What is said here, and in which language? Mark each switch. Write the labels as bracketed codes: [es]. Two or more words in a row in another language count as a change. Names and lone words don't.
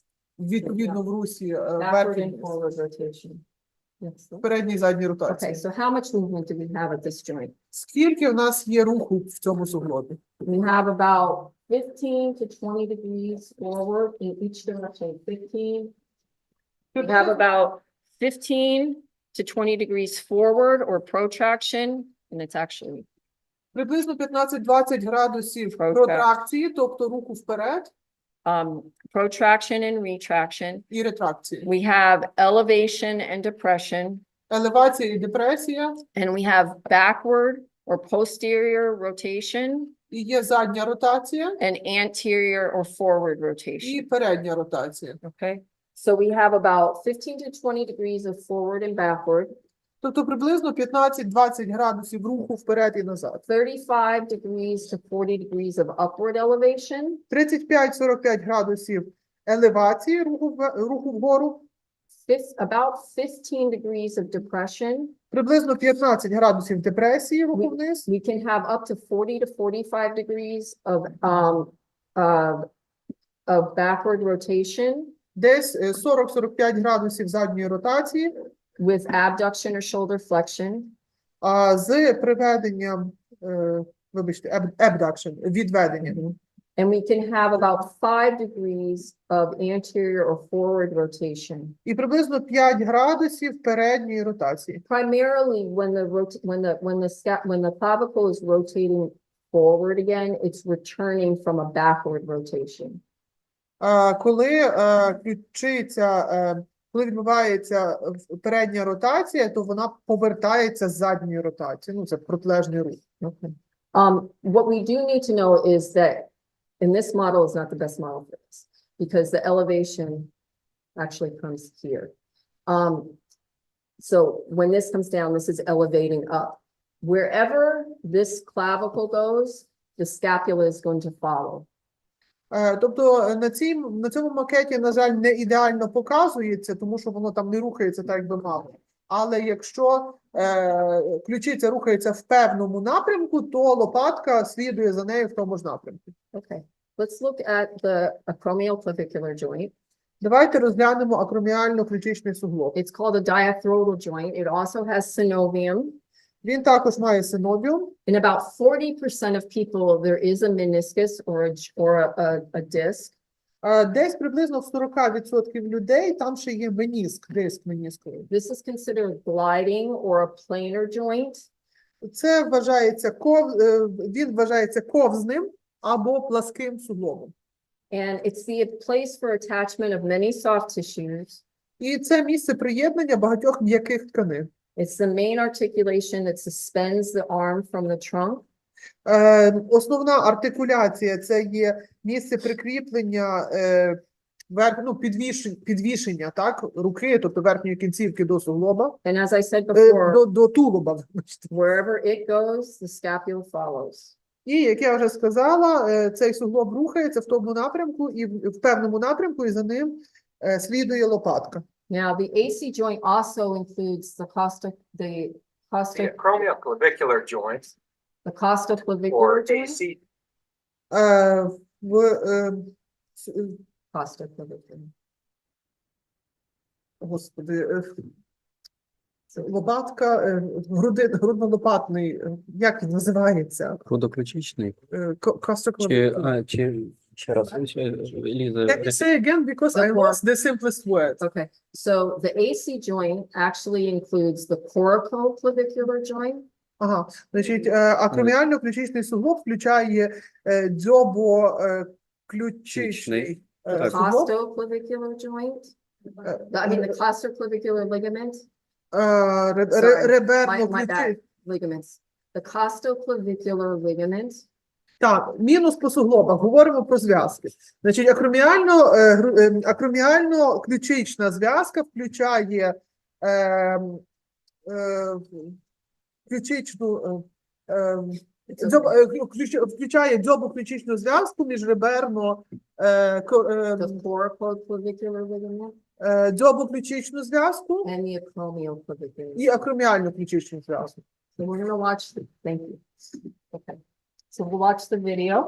[uk] Відповідно, в русі [en] Backward [uk] верхній [en] and forward rotation. Yes. [uk] передній і задній [en] Okay, [uk] ротації. [en] so how much movement do we have at this joint? [uk] Скільки в нас є руху в цьому суглобі? [en] We have about 15 to 20 degrees forward in each direction. 15. We have about 15 to 20 degrees forward or protraction, and it's actually [uk] Приблизно 15-20 градусів [en] Protract. [uk] протракції, тобто руху вперед, [en] protraction and retraction. [uk] і ретракції. [en] We have elevation and depression, [uk] Елевація і депресія, [en] and we have backward or posterior rotation [uk] і є задня ротація, [en] and anterior or forward [uk] і [en] rotation. [uk] передня ротація. [en] Okay, so we have about 15 to 20 degrees of forward and backward, [uk] Тобто приблизно 15-20 градусів руху вперед і назад. [en] 35 degrees to 40 degrees of upward elevation, [uk] 35-45 градусів елевації руху вгору, [en] about 15 degrees of depression. [uk] приблизно 15 градусів депресії руху вниз, [en] We can have up to 40 to 45 degrees of backward rotation [uk] десь 40-45 градусів задньої ротації, [en] with abduction or shoulder flexion. [uk] з приведенням, вибачте, abduction, відведенням. [en] And we can have about 5 degrees of anterior or forward rotation. [uk] І приблизно 5 градусів передньої ротації. [en] Primarily when the clavicle is rotating forward again, it's returning from a backward rotation. [uk] Коли відбувається передня ротація, то вона повертається з задньої ротації. Ну, це протилежний рух. [en] Okay. What we do need to know is that, and this model is not the best model for this, because the elevation actually comes here. So when this comes down, this is elevating up. Wherever this clavicle goes, the scapula is going to follow. [uk] Тобто на цьому макеті, на жаль, не ідеально показується, тому що воно там не рухається так, як би мало. Але якщо ключиця рухається в певному напрямку, то лопатка слідує за нею в тому ж напрямку. [en] Okay, let's look at the acromioclavicular joint. [uk] Давайте розглянемо акроміально-ключичний суглоб. [en] It's called a diathrodal joint. It also has synovium. [uk] Він також має синовіум. [en] In about 40% of people, there is a meniscus or a disc. [uk] Десь приблизно в 40% людей там ще є меніск, диск менісковий. [en] This is considered gliding or a planar joint. [uk] Це вважається він вважається ковзним або пласким суглобом. [en] And it's the place for attachment of many soft tissues. [uk] І це місце приєднання багатьох м'яких тканин. [en] It's the main articulation that suspends the arm from the trunk. [uk] Основна артикуляція – це є місце прикріплення підвішення, так, руки, тобто верхньої кінцівки до суглоба, [en] And as I said before, [uk] до тулуба. вибачте. [en] wherever it goes, the scapula follows. [uk] І, як я вже сказала, цей суглоб рухається в тому напрямку і в певному напрямку, і за ним слідує лопатка. [en] Now, the AC joint also includes the acromioclavicular joints costoclavicular or joint. AC. Costoclavicular. [uk] Господи, лопатка, грудно-лопатний, як він називається? Грудоключичний. [en] Costoclavicular. [uk] Ще раз, Ліза. [en] Can you say again, because I lost the simplest words. Okay, so the AC joint actually includes the coracoclavicular joint. [uk] Ага, значить, акроміально-ключичний суглоб включає дзьобоключичний [en] The [uk] суглоб, [en] costoclavicular joint. I mean, the costoclavicular ligament. [uk] реберно [en] My bad, ligaments. The costoclavicular ligament. [uk] Так, мінус по суглобах, говоримо про зв'язки. Значить, акроміально-ключична зв'язка включає включає дзьобоключичну зв'язку міжреберно [en] The coracoclavicular ligament [uk] дзьобоключичну зв'язку [en] and the acromioclavicular. [uk] і акроміально-ключичну зв'язку. [en] So we're gonna watch the, thank you. Okay, so we'll watch the video.